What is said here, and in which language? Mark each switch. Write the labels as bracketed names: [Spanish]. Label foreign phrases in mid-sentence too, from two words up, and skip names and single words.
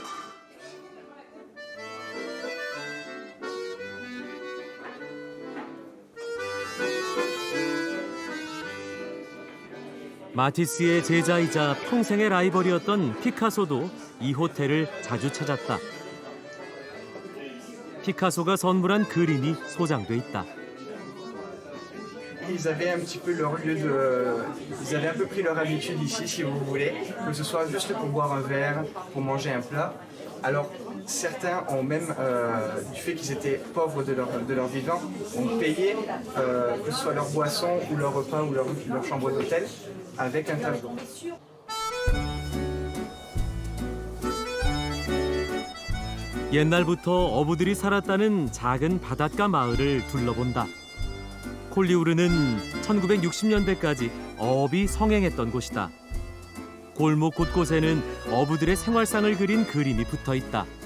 [Korean] 마티스의 제자이자 평생의 라이벌이었던 피카소도 이 호텔을 자주 찾았다. 피카소가 선물한 그림이 소장돼 있다. [French] Ils avaient un petit peu leur lieu de... Ils avaient un peu pris leur habitude ici, si vous voulez, que ce soit juste pour boire un verre, pour manger un plat. Alors, certains ont même, du fait qu'ils étaient pauvres de leur vivant, ont payé, que ce soit leur boisson ou leur repas ou leur chambre d'hôtel, avec un tableau. [Korean] 옛날부터 어부들이 살았다는 작은 바닷가 마을을 둘러본다. 콜리우르는 1960년대까지 어업이 성행했던 곳이다. 골목 곳곳에는 어부들의 생활상을 그린 그림이 붙어 있다.